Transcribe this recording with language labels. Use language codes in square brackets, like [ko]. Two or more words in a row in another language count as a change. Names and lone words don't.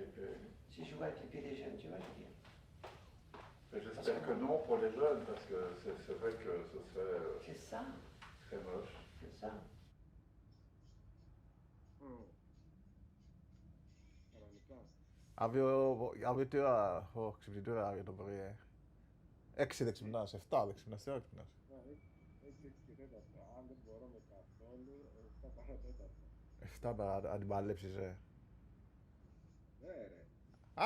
[fr] Si je joue avec les pieds des jeunes, tu vois, je veux dire. mais j'espère que non pour les jeunes, parce que c'est vrai que ce serait C'est ça, très moche. c'est ça. Alors, les places. [el] Αύριο ξυπνητή ώρα για το πρωί. 6 δεν ξυπνάς, 7 δεν ξυπνάς, τι ώρα ξυπνάς? 6 και 4. Αν δεν μπορώ με καθόλου, 7 παρατέταρτο. 7 παρά, αν την παλέψεις, Ναι ρε. Α!